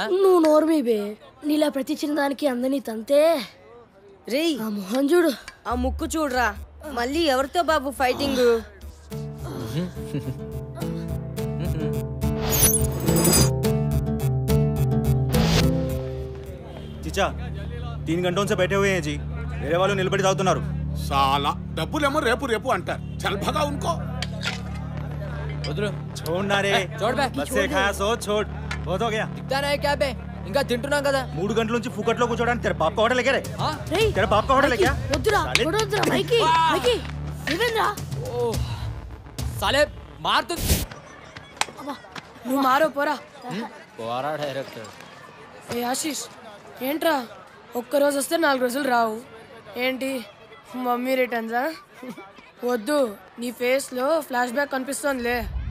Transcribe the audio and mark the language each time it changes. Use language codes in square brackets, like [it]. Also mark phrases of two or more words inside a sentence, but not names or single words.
[te] నువ్వు నోర్మీ బే. నీలా ప్రతి చిన్నదానికి అందని తంతే. రేయ్ ఆ మొహం చూడు, ఆ ముక్కు చూడరా. మళ్ళీ ఎవరితో బాబు ఫైటింగ్? [hi] చిచ్చా 3 घंटों से बैठे हुए हैं जी. मेरे वालों [te] నిలబడి తాగుతున్నారు. साला డబ్బులేమో రేపు రేపు అంటారు. [hi] चल भगा उनको. [te] వదులు. [hi] छोड़ ना रे. छोड़ बे. बस से खाया सो छोड़. बहुत हो गया. दिखता नहीं क्या बे? [te] ఇంకా తింటున్నాం కదా. 3 గంటల నుంచి ఫుకట్లో కూర్చోడానికి [hi] तेरे बाप का होटल है क्या रे? [te] రేయ్ [hi] तेरे बाप का होटल है क्या? [te] వద్దురా కొడొద్దురా మైకి మైకి. ఏవేంద్రా? [hi] साले मार तू. [te] నువ్వు మారో పోరా. పోరా డైరెక్టర్. ఏ ఆశీష్ ఏంట్రా ఒక్కరోజు వస్తే 4 రోజులు రావు ఏంటి? మమ్మీ రిటర్న్సా? వద్దు, నీ ఫేస్ లో [en] flash back [te] కనిపిస్తోందిలే.